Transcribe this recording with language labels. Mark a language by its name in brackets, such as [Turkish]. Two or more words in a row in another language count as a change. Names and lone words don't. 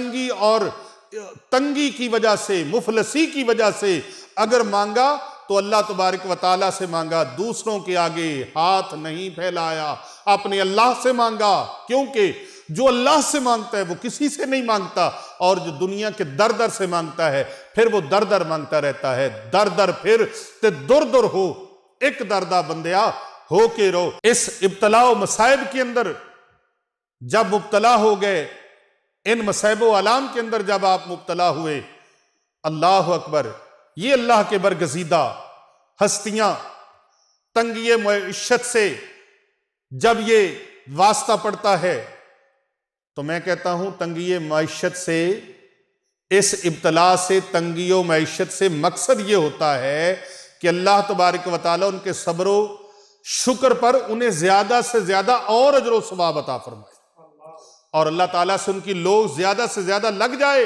[Urdu] تنگی کی وجہ سے، مفلسی کی وجہ سے اگر مانگا تو اللہ تبارک و تعالیٰ سے مانگا، دوسروں کے آگے ہاتھ نہیں پھیلایا، اپنے اللہ سے مانگا، کیونکہ جو اللہ سے مانگتا ہے وہ کسی سے نہیں مانگتا، اور جو دنیا کے در در سے مانگتا ہے پھر وہ در در مانگتا رہتا ہے۔ [Punjabi] در در پھر تے در در ہو، ایک دردہ بندیا ہو کے رو۔ [Urdu] اس ابتلاء و مصائب کے اندر جب مبتلا ہو گئے، ان مصائب و آلام کے اندر جب آپ مبتلا ہوئے، اللہ اکبر، یہ اللہ کے برگزیدہ ہستیاں تنگی معیشت سے جب یہ واسطہ پڑتا ہے تو میں کہتا ہوں تنگی معیشت سے، اس ابتلا سے، تنگی و معیشت سے مقصد یہ ہوتا ہے کہ اللہ تبارک و تعالیٰ ان کے صبر و شکر پر انہیں زیادہ سے زیادہ اور اجر و ثواب عطا فرمائے، اور اللہ تعالیٰ سے ان کی لوگ زیادہ سے زیادہ لگ جائے۔